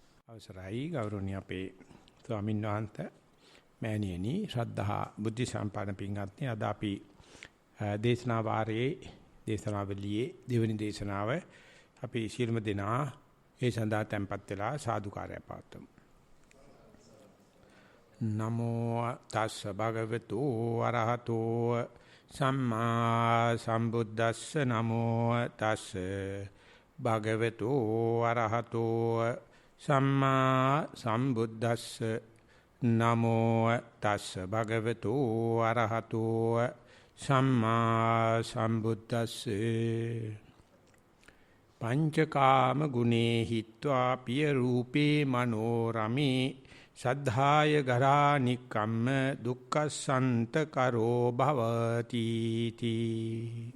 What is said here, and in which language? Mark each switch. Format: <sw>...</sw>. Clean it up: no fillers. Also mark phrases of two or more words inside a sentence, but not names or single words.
<si>අවසරයි ගෞරවනීය අපේ ස්වාමීන් වහන්සේ මෑණියනි ශ්‍රද්ධා බුද්ධ සම්පන්න පින්වත්නි අද අපි දේශනා වාරයේ දේශනාවලියේ දෙවෙනි දේශනාව අපි ශීලම දෙනා ඒ සඳහා tempත් වෙලා සාදුකාරය පවත්වමු.</si> <pi>නමෝ තස්ස භගවතු වරහතෝ සම්මා සම්බුද්දස්ස නමෝ තස්ස භගවතු වරහතෝ සම්මා සම්බුද්දස්ස නමෝ තස්ස භගවතු අරහතෝ සම්මා සම්බුද්දස්සේ පංචකාම ගුණේ හිත්වා පිය රූපේ මනෝරමේ සද්ධාය ගරා නික්කම්ම දුක්ඛසන්ත කරෝ භවති තී.</pi>